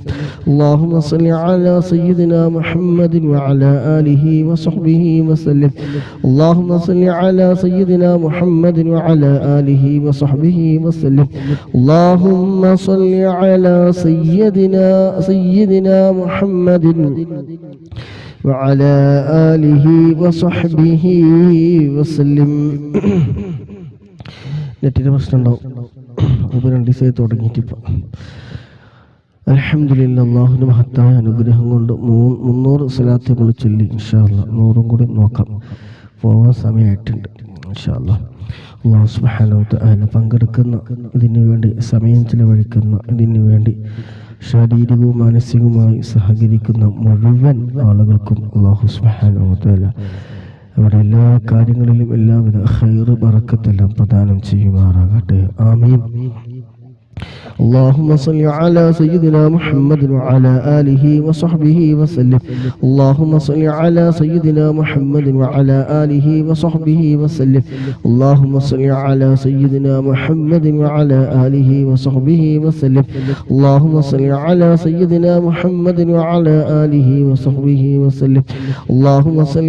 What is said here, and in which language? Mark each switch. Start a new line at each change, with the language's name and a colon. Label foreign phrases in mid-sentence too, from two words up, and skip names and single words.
Arabic: اللهم صل على سيدنا محمد وعلى آله وصحبه وسلم اللهم صل على سيدنا محمد وعلى آله وصحبه وسلم اللهم صل على سيدنا محمد وعلى آله وصحبه وسلم.
Malayalam: നെറ്റിൻ്റെ പ്രശ്നം ഉണ്ടാവും. അപ്പോൾ 2 ദിവസമായി തുടങ്ങിയിട്ടിപ്പോൾ. അൽഹംദുലില്ലാഹ്, അല്ലാഹുവിൻ്റെ മഹത്തായ അനുഗ്രഹം കൊണ്ട് 300 സ്വലാത്ത് നമ്മൾ ചൊല്ലി.
Arabic: إن شاء الله
Malayalam: 100 കൂടി നോക്കാം. പോവാൻ സമയമായിട്ടുണ്ട്.
Arabic: إن شاء الله الله سبحانه وتعالى
Malayalam: പങ്കെടുക്കുന്ന, ഇതിനു വേണ്ടി സമയം ചിലവഴിക്കുന്ന, ഇതിനു വേണ്ടി ശാരീരികവും മാനസികവുമായി സഹകരിക്കുന്ന മുഴുവൻ ആളുകൾക്കും
Arabic: الله سبحانه وتعالى
Malayalam: അവിടെ എല്ലാ കാര്യങ്ങളിലും എല്ലാവിധ ഖൈർ ബറക്കത്തെല്ലാം പ്രദാനം ചെയ്യുമാറാകട്ടെ. ആമീൻ.
Arabic: اللهم صل على سيدنا محمد وعلى آله وصحبه وسلم اللهم صل على سيدنا محمد وعلى آله وصحبه وسلم اللهم صل على سيدنا محمد وعلى آله وصحبه وسلم اللهم صل على سيدنا محمد وعلى آله وصحبه وسلم اللهم صل